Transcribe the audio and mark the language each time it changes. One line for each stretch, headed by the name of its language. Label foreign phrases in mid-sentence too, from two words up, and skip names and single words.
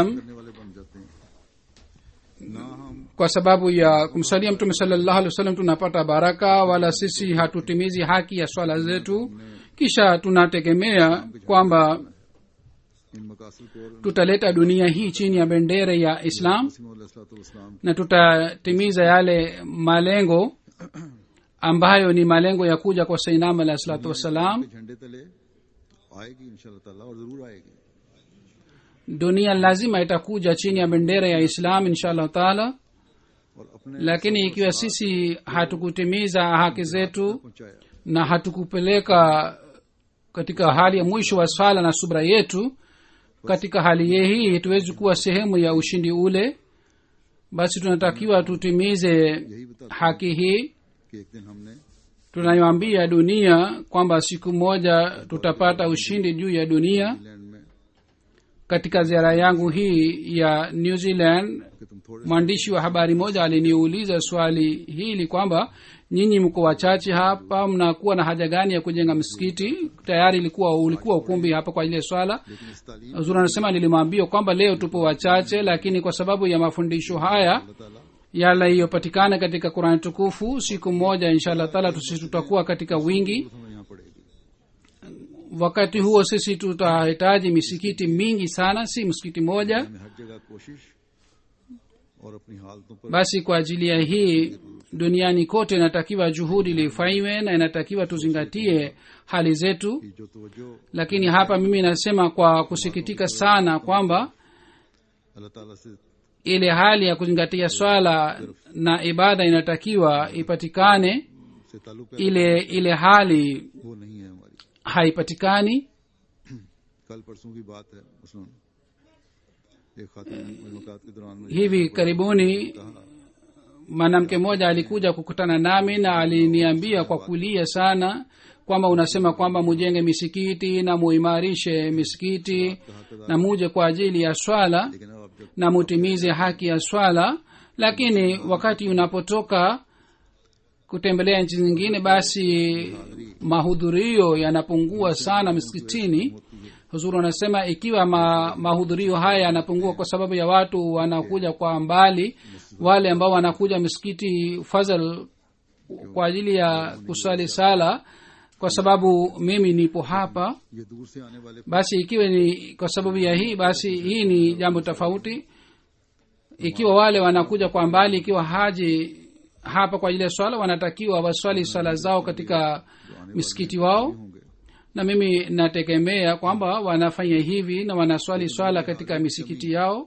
Urdu: کرنے والے بن جاتے ہیں نہ ہم
Swahili: Kwa sababu ya kumsalia Mtume
Arabic: صلى الله عليه وسلم
Swahili: tunapata baraka, wala sisi hatutimizi haki ya swala zetu. Kisha tunategemea kwamba
Urdu: ان مقاصد کو اور
Swahili: tutaleta dunia hii chini ya bendera ya Islam
Urdu: वसीम
Swahili: na tutatimiza yale malengo ambayo ni malengo ya kuja kwa Sayyidina
Arabic: عليه الصلاة والسلام.
Urdu: کے جھنڈے تلے آئے گی
Arabic: إن شاء الله تعالى
Urdu: اور ضرور آئے گی
Swahili: Dunia lazima itakuja chini ya bendera ya Islam
Arabic: إن شاء الله تعالى,
Urdu: اور اپنے
Swahili: lakini ikiwa sisi hatukutimiza haki zetu
Urdu: पहुंचाया
Swahili: na hatukupeleka katika hali ya mwisho wa swala na subra yetu, katika hali hii tuwezi kuwa sehemu ya ushindi ule. Basi tunatakiwa tutimize
Urdu: یہی بتا
Swahili: haki hii.
Urdu: کہ ایک دن ہم نے
Swahili: Tunayoambia dunia kwamba siku moja tutapata ushindi juu ya dunia.
Urdu: انگلینڈ میں
Swahili: Katika ziara yangu hii ya New Zealand,
Urdu: کہ تم تھوڑے
Swahili: mwandishi wa habari moja aliniuliza swali hili kwamba nyinyi mko wachache hapa, mnakuwa na haja gani ya kujenga msikiti? Tayari ulikuwa ukumbi hapa kwa ajili ya swala.
Urdu: لیکن اس تعلیم
Swahili: Huzuri anasema nilimwambia kwamba leo tupo wachache, lakini kwa sababu ya mafundisho haya
Urdu: اللہ تعالیٰ
Swahili: yaliyopatikana katika Qur'an tukufu, siku moja
Arabic: إن شاء الله تعالى
Swahili: tutakuwa katika wingi.
Urdu: ہمیں یہاں پڑے گی
Swahili: Wakati huo sisi tutahitaji misikiti mingi sana, si msikiti moja.
Urdu: ہمیں ہر جگہ کوشش اور اپنی حالتوں پر
Swahili: Basi kwa ajili ya hii duniani kote inatakiwa juhudi lifanywe na inatakiwa tuzingatie hali zetu.
Urdu: کی جو توجہ
Swahili: Lakini hapa mimi nasema kwa kusikitika sana kwamba
Urdu: اللہ تعالیٰ سے
Swahili: ile hali ya kuzingatia swala na ibada inatakiwa ipatikane,
Urdu: سے تعلق ہے
Swahili: ile hali
Urdu: وہ نہیں ہے ہماری
Swahili: haipatikani.
Urdu: کل پرسوں کی بات ہے مثلاً ایک خاتون ملاقات کے دوران مجھے
Swahili: Hivi karibuni mwanamke mmoja alikuja kukutana nami na aliniambia kwa kulia sana kwamba unasema kwamba mujenge misikiti na muimarishe misikiti na muje kwa ajili ya swala
Urdu: لیکن اب جب
Swahili: na mutimize haki ya swala, lakini wakati unapotoka kutembelea nchi zingine, basi mahudhurio yanapungua sana misikitini. Huzuru anasema ikiwa mahudhurio haya yanapungua kwa sababu ya watu wanakuja kwa mbali, wale ambao wanakuja misikiti fadhal kwa ajili ya kusali sala, kwa sababu mimi nipo hapa,
Urdu: یہ دور سے آنے والے
Swahili: basi ikiwa ni kwa sababu ya hii, basi hii ni jambo tofauti. ikiwa wale wanakuja kwa mbali, ikiwa haji hapa kwa ajili ya swala, wanatakiwa waswali swala zao katika misikiti wao,
Urdu: होंगे
Swahili: na mimi nategemea kwamba wanafanya hivi na wanaswali swala katika misikiti yao.